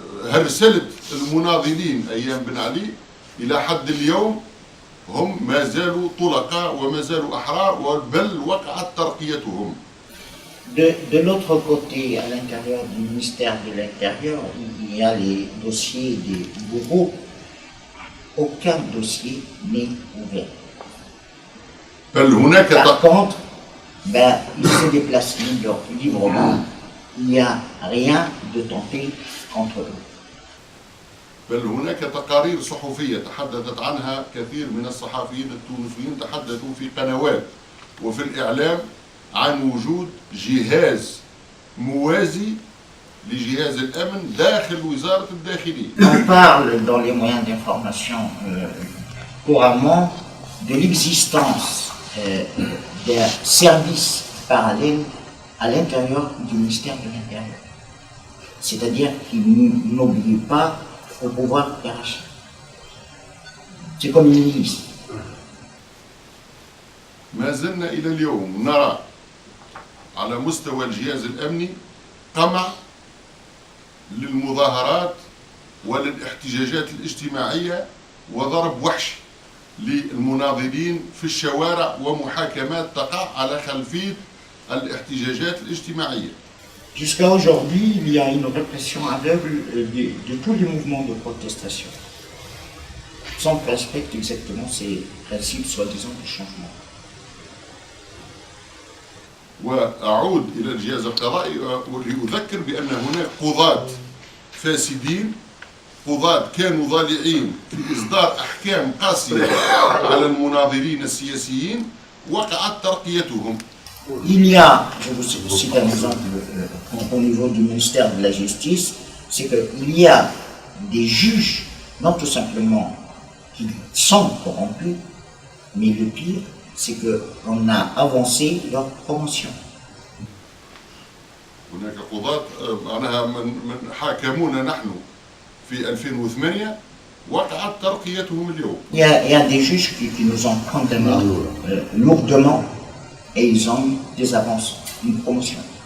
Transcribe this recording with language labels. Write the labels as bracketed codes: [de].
[ar] هرسلة المناضلين أيام بن علي، إلى حد اليوم هم ما زالوا طلقاء وما زالوا أحرار، بل وقعت ترقيتهم. [fr] De l'autre côté, à l'intérieur du ministère de l'Intérieur, il y a les dossiers des bourreaux. Aucun dossier n'est ouvert. Par contre, ils se déplacent librement. Il n'y a rien de tenté contre eux. [ar] بل هناك تقارير صحفية تحدثت عنها كثير من الصحفيين التونسيين، تحدثوا في قنوات وفي الإعلام عن وجود جهاز موازي لجهاز الأمن داخل وزارة الداخلية. [fr] On parle dans les moyens d'information couramment de l'existence d'un service parallèle à l'intérieur du ministère de l'Intérieur. C'est-à-dire qu'il n'oblige pas au pouvoir hiérarchique. C'est comme une milice. [ar] ما زلنا إلى اليوم نرى على مستوى الجهاز الأمني قمع للمظاهرات وللاحتجاجات الاجتماعية وضرب وحشي للمناضلين في الشوارع ومحاكمات تقع على خلفية الاحتجاجات الاجتماعية. [fr] Jusqu'à aujourd'hui, il y a une répression aveugle de tous les mouvements de protestation, sans respecter exactement ces principes soi-disant de changement. [ar] وأعود إلى الجهاز القضائي ولأذكر بأن هناك قضاة فاسدين، قضاة كانوا ضالعين في إصدار أحكام قاسية على المناضلين السياسيين وقعت ترقيتهم. [fr] Il y a, je vous cite un exemple au niveau du ministère de la Justice, c'est qu'il y a des juges, non tout simplement qui sont corrompus, mais le pire, c'est qu'on a avancé leur promotion. [ar] هناك قضاة معناها من حاكمونا نحن في 2008 وقعت ترقيتهم اليوم. [fr] Il y a des juges qui nous ont condamnés lourdement et ils ont eu des avances, une promotion.